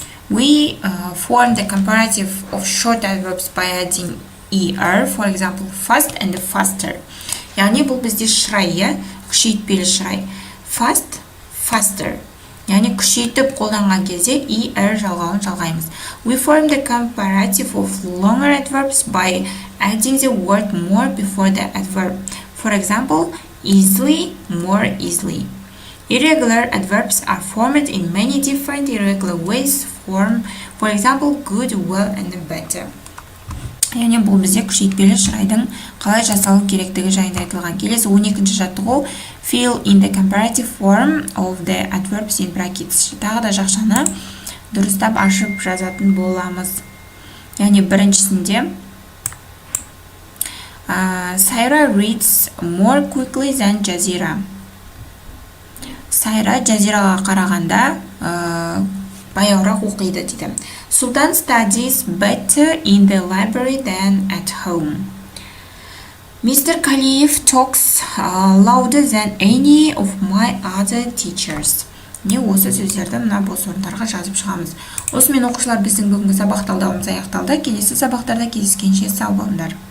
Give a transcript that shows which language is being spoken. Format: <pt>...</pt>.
<en>We form the comparative of short adverbs by adding er, for example, fast and faster.</en> <kk>Яғни бұл бізде шырай, күшейтпелі шырай.</kk> <en>Fast, faster.</en> <kk>Яғни күшейтіп қолданған кезде er жалғауын жалғаймыз.</kk> <en>We form the comparative of longer adverbs by adding the word more before the adverb. For example, easily, more easily. Irregular adverbs are formed in many different irregular ways. For example, good, well, and better.</en> <kk>Яғни бұл бізде күшейтпелі шырайдың қалай жасалу керектігі жайында айтылған. Келесі 12-ші жаттығу</kk> <en>fill in the comparative form of the adverbs in brackets.</en> <kk>Тағы да жақшаны дұрыстап ашып жазатын боламыз. Яғни біріншісінде</kk> <en>Сайра reads more quickly than Жазира.</en> <kk>Сайра Жазираға қарағанда баяуырақ оқиды дейді.</kk> <en>Sultan studies better in the library than at home. Mr. Kaliyev talks louder than any of my other teachers.</en> <kk>Не осы сөздерді мына бос орындарға жазып шығамыз. Осымен оқушылар біздің бүгінгі сабақ талдауымыз аяқталды. Келесі сабақтарда кездескенше сау болыңдар.</kk>